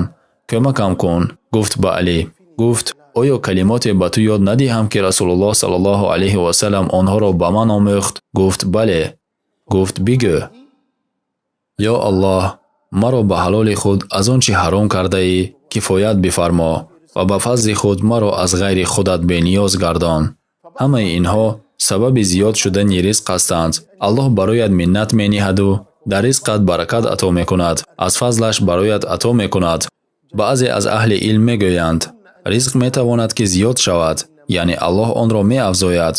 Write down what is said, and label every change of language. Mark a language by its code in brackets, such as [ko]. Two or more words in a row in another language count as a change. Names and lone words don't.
[tg] кӯмакам кун. гуфт ба Алӣ. гуфт: оё калимоте ба ту ёд надиҳам, ки Расулуллоҳ [ar] صلى الله عليه وسلم [tg] онҳоро ба ман омӯхт? Гуфт: бале. гуфт: бигӯ. ё Аллоҳ, маро ба ҳалоли худ аз он чӣ ҳаром кардаӣ, кифоят бифармо. ва ба фазли худ маро аз ғайри худат бениёз гардон. ҳамаи инҳо сабаби зиёд шудани ризқ ҳастанд. Аллоҳ бароят миннат мениҳад ва дар ризқат баракат ато мекунад. аз фазлаш бароят ато мекунад. баъзе аз аҳли илм мегӯянд ризқ метавонад ки зиёд шавад, яъне Аллоҳ он ро меафзояд.